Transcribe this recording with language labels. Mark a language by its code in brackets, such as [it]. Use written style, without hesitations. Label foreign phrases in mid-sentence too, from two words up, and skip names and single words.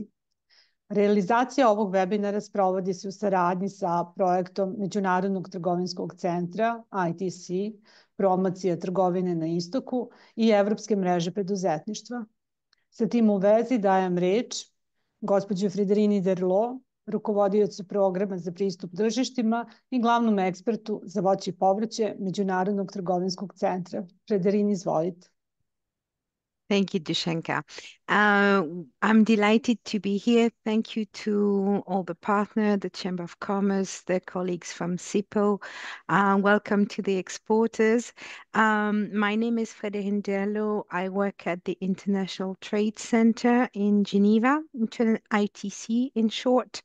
[sr] Realizacija ovog webinara sprovodi se u saradnji sa projektom Međunarodnog trgovinskog centra ITC, promocija trgovine na istoku i Evropske mreže preduzetništva. Sa tim u vezi dajem reč gospođi Frederini Derlo, rukovodiocu programa za pristup tržištima i glavnom ekspertu za voće i povrće Međunarodnog trgovinskog centra. Frederini, izvolite. [en] Thank you, Dushenka. I'm delighted to be here. Thank you to all the partners, the Chamber of Commerce, the colleagues from SIPO. Welcome to the exporters. My name is Frédéric Diallo. I work at the International Trade Center in Geneva, ITC in short.